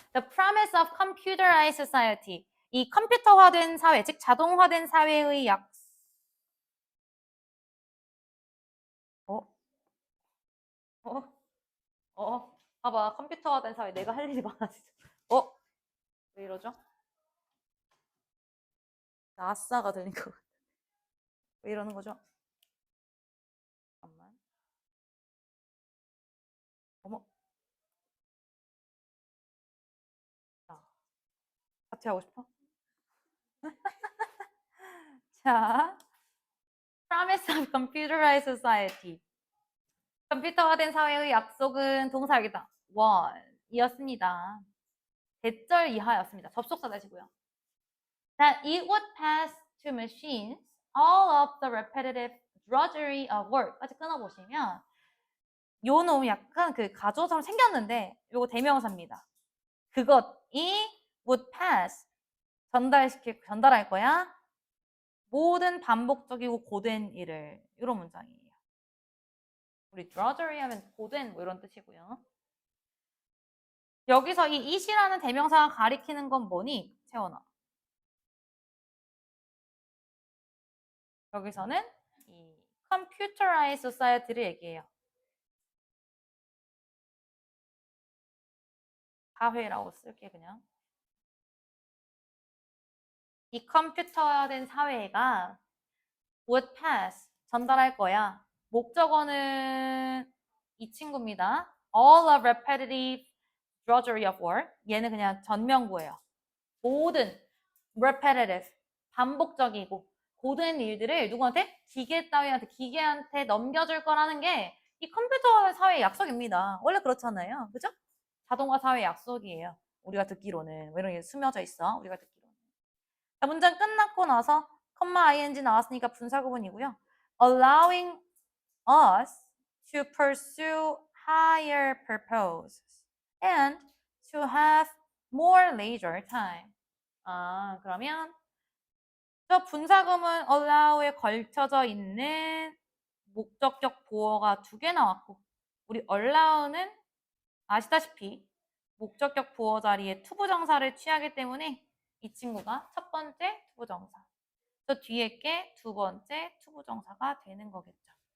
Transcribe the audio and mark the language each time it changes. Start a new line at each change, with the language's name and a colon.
English: The promise of computerized society.
Korean: 이 컴퓨터화된 사회, 즉 자동화된 사회의 어? 어? 봐봐. 컴퓨터화된 사회. 내가 할 일이 많아지죠. 왜 이러죠? 아싸가 들린 거 같아. 왜 이러는 거죠? 잠깐만. 어머? 자, 같이 하고 싶어?
English: 자, promise of computerized society.
Korean: 컴퓨터화된 사회의 약속은 동사 여기다. on이었습니다. 대절 이하였습니다. 접속사 되시고요.
English: That it would pass to machines all of the repetitive drudgery of work.
Korean: 까지 끊어보시면 요 놈 약간 그 가조처럼 생겼는데 요거 대명사입니다. 그것이
English: would pass
Korean: 전달할 거야. 모든 반복적이고 고된 일을 이런 문장이에요. 우리 drudgery 하면 고된 뭐 이런 뜻이고요. 여기서 이 it이라는 대명사가 가리키는 건 뭐니? 채원아. 여기서는 이
English: computerized society
Korean: 를 얘기해요. 사회라고 쓸게 그냥. 이 컴퓨터화된 사회가
English: would pass,
Korean: 전달할 거야. 목적어는 이 친구입니다.
English: All of repetitive drudgery of work.
Korean: 얘는 그냥 전명구예요. 모든 repetitive, 반복적이고 고된 일들을 누구한테? 기계 따위한테, 기계한테 넘겨줄 거라는 게 이 컴퓨터 사회의 약속입니다. 원래 그렇잖아요. 그죠? 자동화 사회의 약속이에요. 우리가 듣기로는. 왜 이런 게 스며져 있어? 우리가 듣기로는. 자, 문장 끝났고 나서 컴마 ing 나왔으니까 분사구문이고요.
English: Allowing us to pursue higher purposes and to have more leisure time.
Korean: 아, 그러면 저 분사구문 allow에 걸쳐져 있는 목적격 보어가 2개 나왔고 우리 allow는 아시다시피 목적격 보어 자리에 투부정사를 취하기 때문에 이 친구가 첫 번째 투부정사, 저 뒤에 게 두 번째 투부정사가 되는 거겠죠.